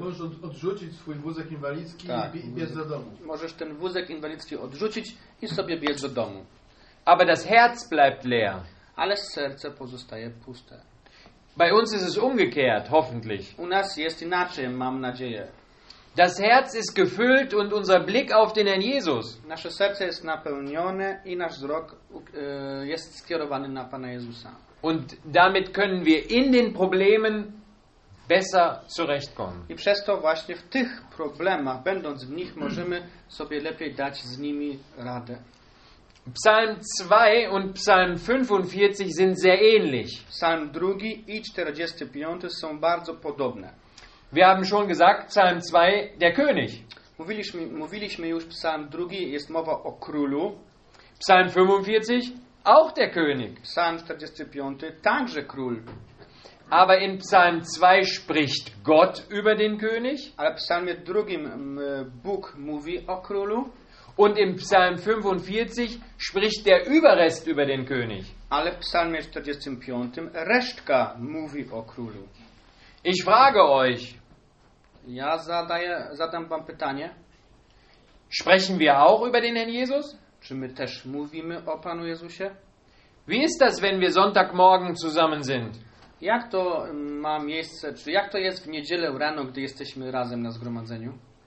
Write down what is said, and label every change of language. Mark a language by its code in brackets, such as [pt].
[pl] Możesz odrzucić swój wózek inwalidzki, tak, i biec do domu. Możesz ten wózek inwalidzki odrzucić i sobie biec do domu. [de] Aber das Herz bleibt leer. [pl] Ale serce pozostaje puste. [de] Bei uns ist es umgekehrt, hoffentlich. [pl] U nas jest inaczej, mam nadzieję. [de] Das Herz ist gefüllt und unser Blick auf den Herrn Jesus. [pl] Nasze serce jest napełnione i nasz wzrok jest skierowany na Pana Jezusa. [de] Und damit können wir in den Problemen besser zurechtkommen. [pl] I przez to właśnie w tych problemach, będąc w nich, możemy sobie lepiej dać z nimi radę. [de] Psalm 2 und Psalm 45 sind sehr ähnlich. [pl] Psalm 2 i 45 są bardzo podobne. [de] Wir haben schon gesagt, Psalm 2, der König. [pl] Mówiliśmy już, Psalm 2, jest mowa o królu. [de] Psalm 45, auch der König. [pl] Psalm 45, także król. [de] Aber in Psalm 2 spricht Gott über den König. [pl] Ale w Psalmie 2 Bóg mówi o królu. [de] Und im Psalm 45 spricht der Überrest über den König. [pl] Ale w Psalmie 45 resztka mówi o królu. [de] Ich frage euch. [pl] Ja zadam wam pytanie. [de] Sprechen wir auch über den Herrn Jesus? [pl] Czy my też mówimy o Panu Jezusie? [de] Wie ist das, wenn wir Sonntagmorgen zusammen sind? [pl] Jak to ma miejsce, czy jak to jest w niedzielę rano, gdy jesteśmy razem na zgromadzeniu?